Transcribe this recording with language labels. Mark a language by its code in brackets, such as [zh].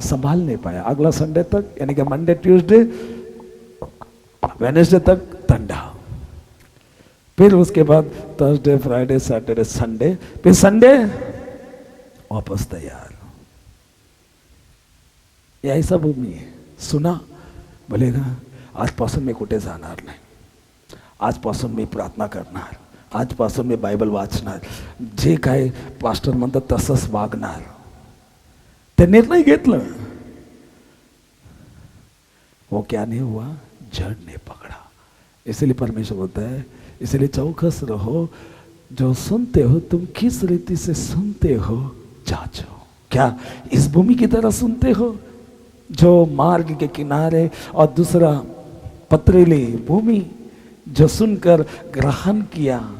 [hi] संभाल नहीं पाया। अगला संडे तक, यानी कि मंडे ट्यूसडे वेडनेसडे तक ठंडा, फिर उसके बाद थर्सडे फ्राइडे सैटरडे संडे, फिर संडे वापस तैयार। ये ऐसा भूमि है। सुना बोलेगा [mr] आजपासून मी कुठे जाणार नाही, आजपासून मी प्रार्थना करणार, आजपासून मी बायबल वाचणार, जे काय पास्टर म्हणतात तसंच वागणार. ते निर्णय घेतलं, [hi] वो क्या नहीं हुआ, जड़ ने पकड़ा. इसलिए परमेश्वर बोलता है, इसलिए चौकस रहो, जो सुनते हो तुम किस रीति से सुनते हो जांचो. क्या इस भूमि की तरह सुनते हो जो मार्ग के किनारे, और दूसरा पथरीली भूमि जो सुनकर ग्रहण किया.